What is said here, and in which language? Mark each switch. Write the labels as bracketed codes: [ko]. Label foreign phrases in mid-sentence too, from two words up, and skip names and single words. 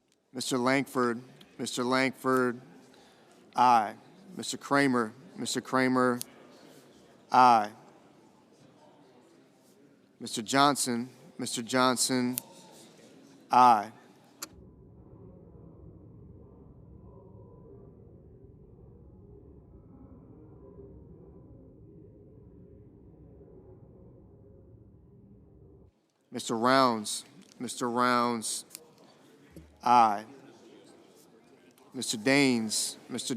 [en] Mr. Langford, Mr. Langford, aye. Mr. Kramer, Mr. Kramer, aye. Mr. Johnson, Mr. Johnson, aye. Mr. Rounds, Mr. Rounds, aye. Mr. Daines, Mr.